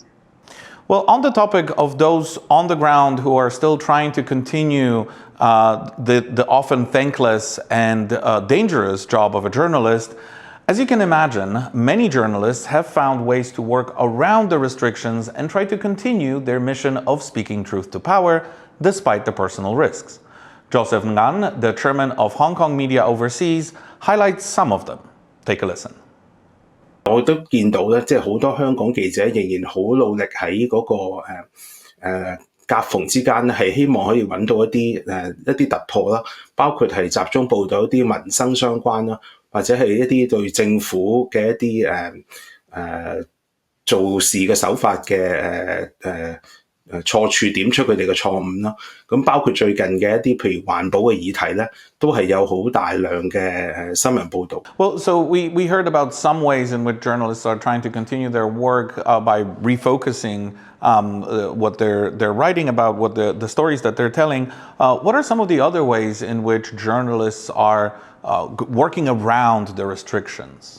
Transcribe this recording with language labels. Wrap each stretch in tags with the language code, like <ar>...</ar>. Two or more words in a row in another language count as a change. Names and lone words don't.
<en>Well, on the topic of those on the ground who are still trying to continue the often thankless and dangerous job of a journalist, as you can imagine, many journalists have found ways to work around the restrictions and try to continue their mission of speaking truth to power, despite the personal risks. Joseph Ngan, the chairman of Hong Kong Media Overseas, highlights some of them. Take a listen.</en> <yue>我都見到咧，即係好多香港記者仍然好努力喺嗰個夾縫之間咧，係希望可以揾到一啲突破啦，包括係集中報導一啲民生相關啦，或者係一啲對政府嘅一啲做事嘅手法嘅錯處，點出佢哋嘅錯誤啦。咁包括最近嘅一啲譬如環保嘅議題咧，都係有好大量嘅新聞報導。</yue> <en>Well, so we heard about some ways in which journalists are trying to continue their work by refocusing what they're writing about, what the stories that they're telling. What are some of the other ways in which journalists are working around the restrictions?</en>